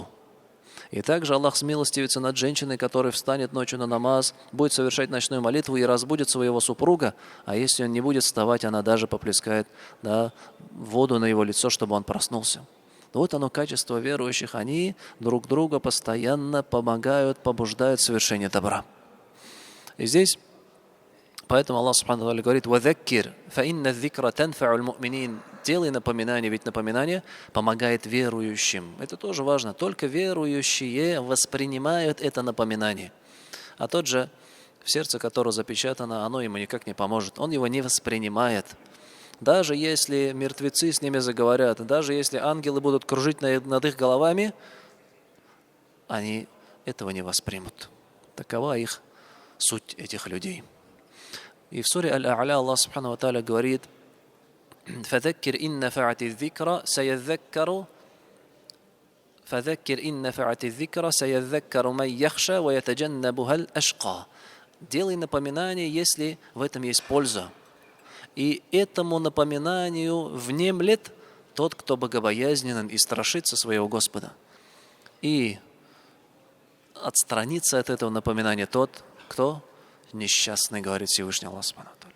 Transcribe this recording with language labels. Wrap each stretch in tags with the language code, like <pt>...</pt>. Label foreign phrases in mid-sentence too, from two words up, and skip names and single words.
<ru>И также Аллах смилостивится над женщиной, которая встанет ночью на намаз, будет совершать ночную молитву и разбудит своего супруга, а если он не будет вставать, она даже поплескает, да, воду на его лицо, чтобы он проснулся. Вот оно, качество верующих. Они друг друга постоянно помогают, побуждают в совершение добра. И здесь поэтому Аллах</ru> <ar>سبحانه وتعالى</ar> <ru>говорит:</ru> <ar>«وذكر فإن الذكرى تنفع المؤمنين».</ar> <ru>Делай напоминание, ведь напоминание помогает верующим. Это тоже важно. Только верующие воспринимают это напоминание. А тот же, в сердце которого запечатано, оно ему никак не поможет. Он его не воспринимает. Даже если мертвецы с ними заговорят, даже если ангелы будут кружить над их головами, они этого не воспримут. Такова их суть, этих людей. И в суре Аль-А'ля Аллах</ru> <ar>سبحانه وتعالى</ar> <ru>говорит:</ru> <ar>«فذكر إن نفعت الذكرى سيذكر من يخشى ويتجنبها الأشقى».</ar> <ru>Делай напоминание, если в этом есть польза. И этому напоминанию внемлет тот, кто богобоязненен и страшится своего Господа. И отстранится от этого напоминания тот, кто несчастный, говорит Всевышний Аллах</ru> <ar>سبحانه وتعالى.</ar>